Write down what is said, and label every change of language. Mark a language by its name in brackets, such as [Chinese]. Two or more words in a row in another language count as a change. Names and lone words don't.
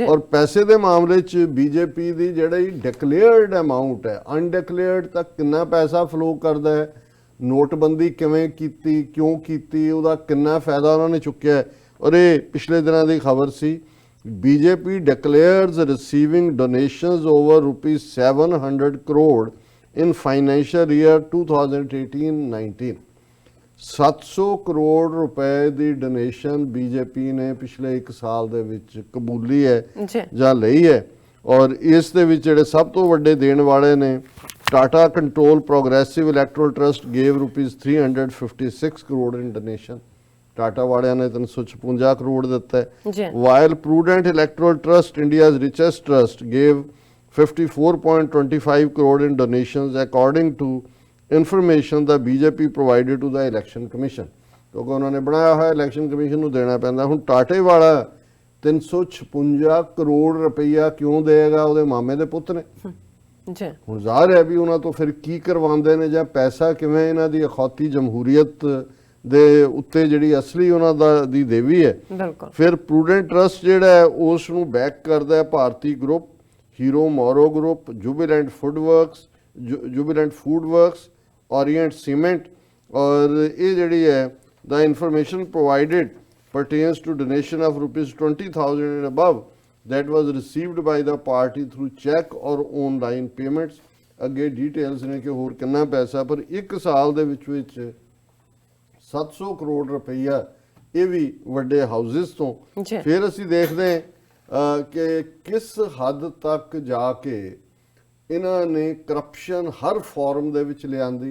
[Punjabi] ਔਰ ਪੈਸੇ ਦੇ ਮਾਮਲੇ 'ਚ ਬੀਜੇਪੀ ਦੀ ਜਿਹੜੀ [English] declared amount [Punjabi] ਹੈ, ਅਨਡਿਕਲੇਅਰਡ ਤੱਕ ਕਿੰਨਾ ਪੈਸਾ ਫਲੋ ਕਰਦਾ ਹੈ, ਨੋਟਬੰਦੀ ਕਿਵੇਂ ਕੀਤੀ, ਕਿਉਂ ਕੀਤੀ, ਉਹਦਾ ਕਿੰਨਾ ਫਾਇਦਾ ਉਹਨਾਂ ਨੇ ਚੁੱਕਿਆ। ਔਰ ਇਹ ਪਿਛਲੇ ਦਿਨਾਂ ਦੀ ਖਬਰ ਸੀ, [English] BJP declares receiving donations over ₹700 crore in financial year 2018-19। [Punjabi] 700 ਕਰੋੜ ਰੁਪਏ ਦੀ ਡੋਨੇਸ਼ਨ ਬੀਜੇਪੀ ਨੇ ਪਿਛਲੇ 1 ਸਾਲ ਦੇ ਵਿੱਚ ਕਬੂਲੀ ਹੈ ਜਾਂ ਲਈ ਹੈ। ਔਰ ਇਸ ਦੇ ਵਿੱਚ ਜਿਹੜੇ ਸਭ ਤੋਂ ਵੱਡੇ ਦੇਣ ਵਾਲੇ ਨੇ, [English] Tata control Progressive Electoral Trust gave ₹356 crore in donation. [Punjabi] ਟਾਟਾ ਵਾਲਿਆਂ ਨੇ 356 ਕਰੋੜ ਦਿੱਤਾ ਹੈ। [English] While Prudent Electoral Trust, India's richest trust, gave 54.25 crore in donations according to information the BJP provided to the election commission। [Punjabi] ਕਿਉਂਕਿ ਉਹਨਾਂ ਨੇ ਬਣਾਇਆ ਹੋਇਆ [English] election commission [Punjabi] ਨੂੰ ਦੇਣਾ ਪੈਂਦਾ। ਹੁਣ ਟਾਟੇ ਵਾਲਾ 356 ਕਰੋੜ ਰੁਪਈਆ ਕਿਉਂ ਦੇਗਾ? ਉਹਦੇ ਮਾਮੇ ਦੇ ਪੁੱਤ ਨੇ। ਹੁਣ ਜ਼ਾਹਰ ਹੈ ਵੀ ਉਹਨਾਂ ਤੋਂ ਫਿਰ ਕੀ ਕਰਵਾਉਂਦੇ ਨੇ, ਜਾਂ ਪੈਸਾ ਕਿਵੇਂ ਇਹਨਾਂ ਦੀ ਅਖੌਤੀ ਜਮਹੂਰੀਅਤ ਦੇ ਉੱਤੇ ਜਿਹੜੀ ਅਸਲੀ ਉਹਨਾਂ ਦੀ ਦੇਵੀ ਹੈ। ਫਿਰ ਪ੍ਰੂਡੈਂਟ ਟਰਸਟ ਜਿਹੜਾ ਹੈ ਉਸ ਨੂੰ ਬੈਕ ਕਰਦਾ ਹੈ ਭਾਰਤੀ ਗਰੁੱਪ, ਹੀਰੋ ਮੋਰੋ ਗਰੁੱਪ, ਜੁਬੀਲੈਂਟ ਫੂਡ ਵਰਕਸ, ओरिएंट सीमेंट। [Hindi] और ये जड़ी है [English] the information provided pertains to donation of ₹20,000 and above that was received by the party through check or online payments। [Punjabi] ਅੱਗੇ ਡਿਟੇਲਸ ਨੇ ਕਿ ਹੋਰ ਕਿੰਨਾ ਪੈਸਾ, ਪਰ 1 ਸਾਲ ਦੇ ਵਿੱਚ 700 ਕਰੋੜ ਰੁਪਈਆ ਇਹ ਵੀ ਵੱਡੇ ਹਾਊਸਿਸ ਤੋਂ। ਫਿਰ ਅਸੀਂ ਦੇਖਦੇ ਹਾਂ ਕਿ ਕਿਸ ਹੱਦ ਤੱਕ ਜਾ ਕੇ ਇਹਨਾਂ ਨੇ ਕਰਪਸ਼ਨ ਹਰ ਫਾਰਮ ਦੇ ਵਿੱਚ ਲਿਆਂਦੀ।